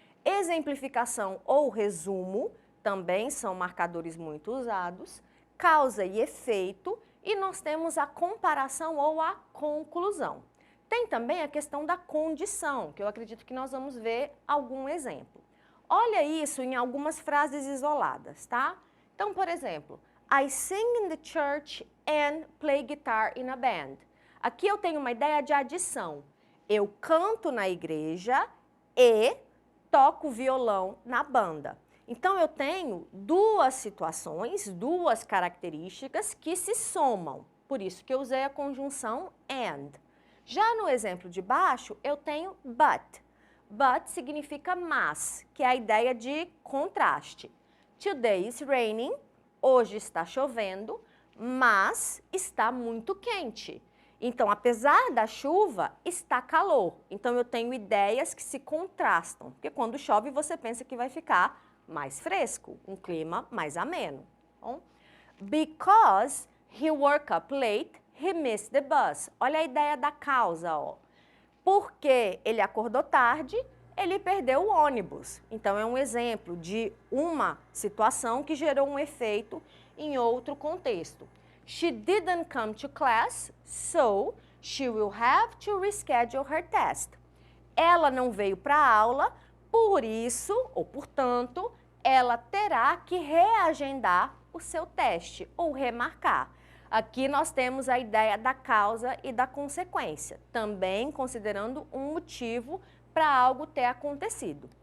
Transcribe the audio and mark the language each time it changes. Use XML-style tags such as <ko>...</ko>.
<pt>Exemplificação ou resumo, também são marcadores muito usados. Causa e efeito, e nós temos a comparação ou a conclusão. Tem também a questão da condição, que eu acredito que nós vamos ver algum exemplo. Olha isso em algumas frases isoladas, tá? Então, por exemplo,</pt> <en>I sing in the church and play guitar in a band.</en> <pt>Aqui eu tenho uma ideia de adição. Eu canto na igreja e toco violão na banda. Então, eu tenho duas situações, duas características que se somam. Por isso que eu usei a conjunção and. Já no exemplo de baixo, eu tenho but. But significa mas, que é a ideia de contraste.</pt> <en>Today is raining,</en> <pt>hoje está chovendo, mas está muito quente. Então, apesar da chuva, está calor. Então, eu tenho ideias que se contrastam, porque quando chove você pensa que vai ficar mais fresco, um clima mais ameno. Bom?</pt> <en>Because he woke up late, he missed the bus.</en> <pt>Olha a ideia da causa, ó. Porque ele acordou tarde, ele perdeu o ônibus. Então, é um exemplo de uma situação que gerou um efeito em outro contexto.</pt> <en>She didn't come to class, so she will have to reschedule her test.</en> <pt>Ela não veio para a aula, por isso, ou portanto, ela terá que reagendar o seu teste ou remarcar. Aqui nós temos a ideia da causa e da consequência, também considerando um motivo para algo ter acontecido.</pt>